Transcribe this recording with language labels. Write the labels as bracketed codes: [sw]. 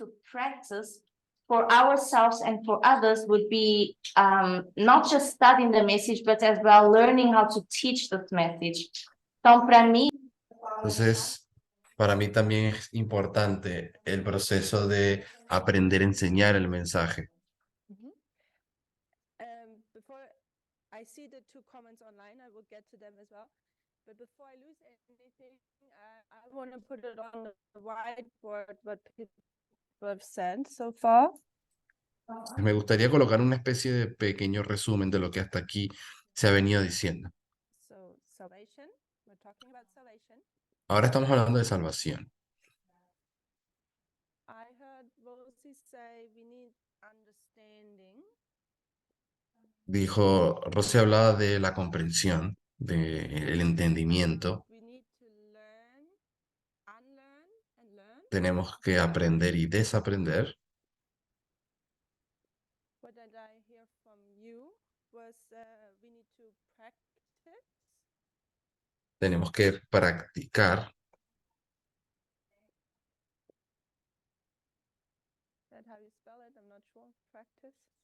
[en] practice for ourselves and for others would be not just studying the message, but as well learning how to teach this message. [pt] Então, para mim, [es] Entonces, para mí también es importante el proceso de aprender a enseñar el mensaje. [en] Before I see the two comments online, I will get to them as well. But before I lose anything, I want to put it on the whiteboard what people have sent so far. [es] Me gustaría colocar una especie de pequeño resumen de lo que hasta aquí se ha venido diciendo. [en] So salvation, we're talking about salvation. [es] Ahora estamos hablando de salvación. [en] I heard Rosie say we need understanding. [es] Dijo, Rosy hablaba de la comprensión, del entendimiento. [en] We need to learn, unlearn and learn. [es] Tenemos que aprender y desaprender. [en] What did I hear from you was we need to practice. [es] Tenemos que practicar. [en] Is that how you spell it? I'm not sure. Practice.